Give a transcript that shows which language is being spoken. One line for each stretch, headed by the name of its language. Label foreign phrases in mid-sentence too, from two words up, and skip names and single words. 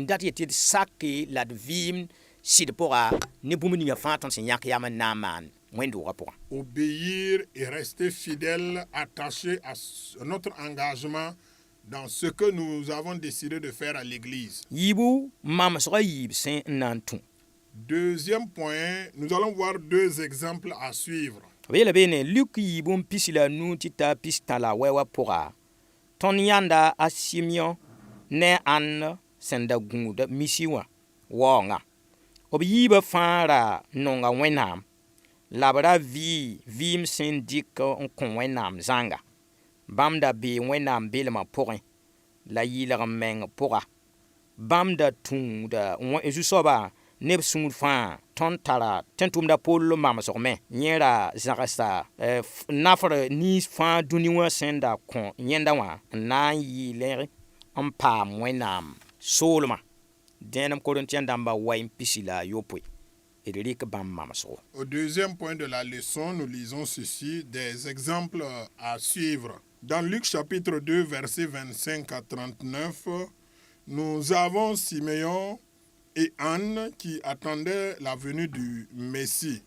French: Obéir et rester fidèle, attaché à notre engagement dans ce que nous avons décidé de faire à l'église. Deuxième point, nous allons voir deux exemples à suivre.
Mossi: Ton yanda a Simeon ne an senda gũuda misi wã waoongã b yiibã fãa ra nonga wẽnnaam la b ra vɩɩm sẽn dɩk n kõ wẽnnaam zãnga bãmb da bee wẽnnaam belmã pʋgẽ la yɩlg meng pʋga bãmb da tũuda zu-soaba neb sũur fãa tõnd tara tẽn-tʋmda Pol mamsgme yẽ ra zãgsa nafr niis fãa dũni wã sẽn da kõ yẽnda wã n na n yɩɩle n paam Wẽnnaam soolmã dẽenem Korintien dãmba wa n pisi la yopoe d rɩk bãmb mamsgo.
French: Au deuxième point de la leçon, nous lisons ceci, des exemples à suivre. Dans Luc chapitre 2, versets 25 à 39, nous avons Siméon et Anne qui attendaient la venue du Messie.